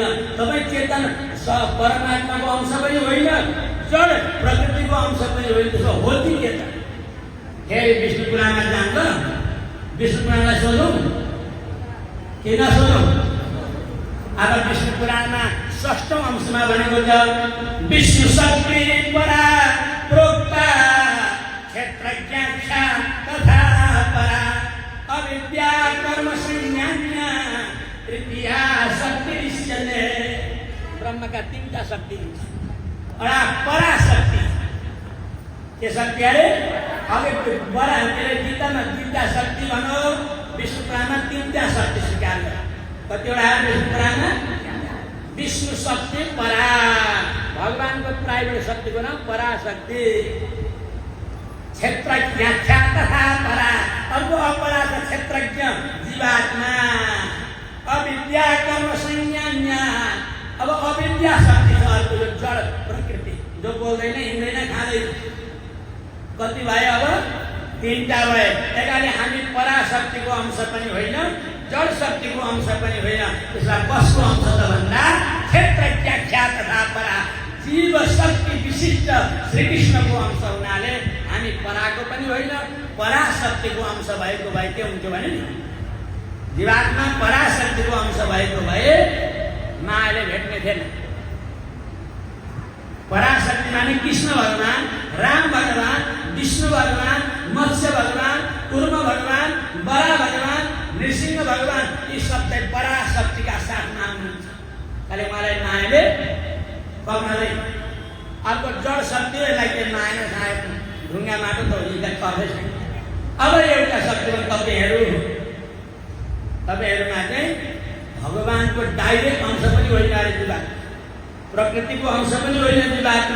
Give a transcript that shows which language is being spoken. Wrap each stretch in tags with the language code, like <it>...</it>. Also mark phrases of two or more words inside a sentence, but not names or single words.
<ne>तपाईँ चेतन परमात्माको अंश पनि होइन, जड प्रकृतिको अंश पनि होइन। त्यसो हो के त? फेरि विष्णु पुराणमा जान्छ। विष्णु पुराणलाई सोधौँ कि नसोधौँ? अब विष्णु पुराणमा 6औं अंशमा भनेको छ</ne> <sa>विष्णु शक्ति परा प्रोक्ता क्षेत्रज्ञाख्या तथा परा अविद्या कर्म संज्ञान्या तृतीया शक्तिरिष्यते।</sa> <ne>ब्रह्म ब्रह्मका तीनटा शक्ति हुन्छ। एउटा पराशक्ति, के शक्ति अरे अघि बडा हामीले गीतामा तीनटा शक्ति भनौ, विष्णु पुराणमा तीनटा शक्ति स्वीकार गर। कतिवटा विष्णु पुराणमा?</ne> <sa>विष्णु शक्ति परा,</sa> <ne>भगवानको प्राइभेट शक्तिको नाम पराशक्ति।</ne> <sa>क्षेत्रज्ञ तथा परा,</sa> <ne>अर्को अपरा छ क्षेत्रज्ञ जीवात्मा।</ne> <sa>अविद्या कर्म संज्ञा,</sa> <ne>अब अविद्या शक्ति छ अर्को यो जड प्रकृति, जो बोल्दैन हिँड्दैन खाँदैन। कति भयो अब? तीनटा भयो। त्यसैले हामी पराशक्तिको अंश पनि होइन, जड शक्तिको अंश पनि होइन, त्यसलाई कसको अंश त भन्दा</ne> <sa>क्षेत्रज्ञ तथा परा,</sa> <ne>जीव शक्ति विशिष्ट श्रीकृष्णको अंश हुनाले हामी पराको पनि होइन, पराशक्तिको अंश भएको भए के हुन्थ्यो भने जीवात्मा पराशक्तिको अंश भएको भए मायाले भेट्ने थिएन। पराशक्ति माने कृष्ण भगवान, राम भगवान, विष्णु भगवान, मत्स्य भगवान, कुर्म भगवान, बरा भगवान, नृसिंह भगवान, यी सबै पराशक्तिका साथमा हुनुहुन्छ। अहिले मलाई मायाले पक्नले अर्को जड शक्ति यसलाई माया खाएको ढुङ्गा माटो त हिँड्दा पर्दैछ। अब एउटा शक्तिमा तपाईँहरूमा चाहिँ भगवानको डाइरेक्ट अंश पनि होइन अरे जीवात्मा, प्रकृतिको अंश पनि होइन जीवात्मा।</ne>